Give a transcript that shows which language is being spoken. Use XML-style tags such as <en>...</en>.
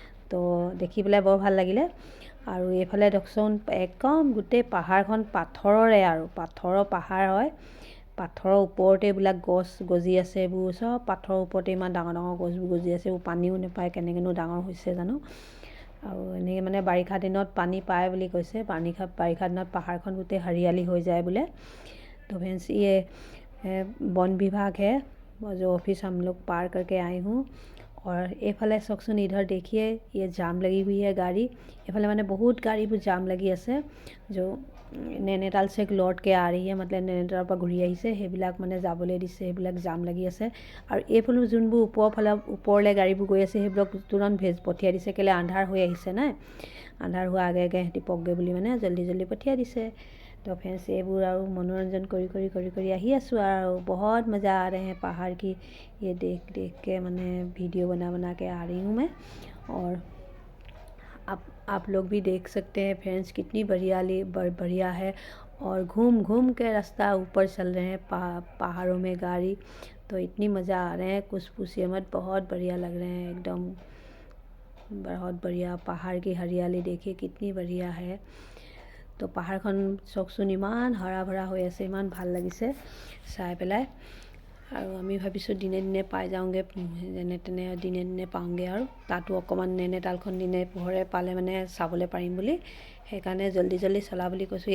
<as>তো দেখি পেলাই বৰ ভাল লাগিলে। আৰু এইফালে দেখোন একদম গোটেই পাহাৰখন পাথৰৰে, আৰু পাথৰৰ পাহাৰ হয়, পাথৰৰ ওপৰতে এইবিলাক গছ গজি আছে। এইবোৰ চব পাথৰৰ ওপৰতে ইমান ডাঙৰ ডাঙৰ গছবোৰ গজি আছে। এইবোৰ পানীও নাপায়, কেনেকৈনো ডাঙৰ হৈছে জানো। আৰু এনেকৈ মানে বাৰিষা দিনত পানী পায় বুলি কৈছে। বাৰিষা দিনত পাহাৰখন গোটেই हरियाली হৈ যায় বোলে।</as> <hi>तो फ्रेंड्स ये वन विभाग है, जो ऑफिस हम लोग पार करके आए हूँ। और</hi> <as>এইফালে চাওকচোন,</as> <hi>इधर देखिए ये जाम लगी हुई है गाड़ी।</hi> <as>এইফালে মানে বহুত গাড়ীবোৰ জাম লাগি আছে,</as> <hi>जो नैनीताल से लौट के आ रही है, मतलब</hi> <as>नैनीताলৰ পৰা ঘূৰি আহিছে, সেইবিলাক মানে যাবলৈ দিছে, সেইবিলাক জাম লাগি আছে। আৰু এইফালে যোনবোৰ ওপৰলৈ গাড়ীবোৰ গৈ আছে, সেইবিলাক তুৰন্ত পঠিয়াই দিছে, কেলৈ আন্ধাৰ হৈ আহিছে নাই, আন্ধাৰ হোৱা আগে সিহঁতি পকগৈ বুলি মানে জল্দি পঠিয়াই দিছে।</as> <hi>तो फ्रेंड्स</hi> <as>এইবোৰ আৰু मनोरंजन কৰি আহি আছোঁ।</as> <hi>আৰু बहुत मज़ा आ रहे हैं पहाड़ की, ये देख के मैंने वीडियो बना के आ रही हूँ मैं। और आप लोग भी देख सकते हैं फ्रेंड्स, कितनी बढ़िया है। और घूम के रास्ता ऊपर चल रहे हैं पहाड़ों में गाड़ी। तो इतनी मज़ा आ रहे हैं, कुछ पूछिए मत, बहुत बढ़िया लग रहे हैं एकदम, बहुत बढ़िया। पहाड़ की हरियाली देखिए कितनी बढ़िया है।</hi> <as>तो পাহাৰখন চাওকচোন, ইমান হৰা ভৰা হৈ আছে, ইমান ভাল লাগিছে চাই পেলাই। আৰু আমি ভাবিছোঁ দিনে দিনে পাই যাওঁগৈ, যেনে তেনে দিনে পাওঁগৈ। আৰু তাতো অকণমান নैनीतालখন দিনে পোহৰে পালে মানে চাবলৈ পাৰিম বুলি, সেইকাৰণে জল্দি চলা বুলি কৈছোঁ।</as>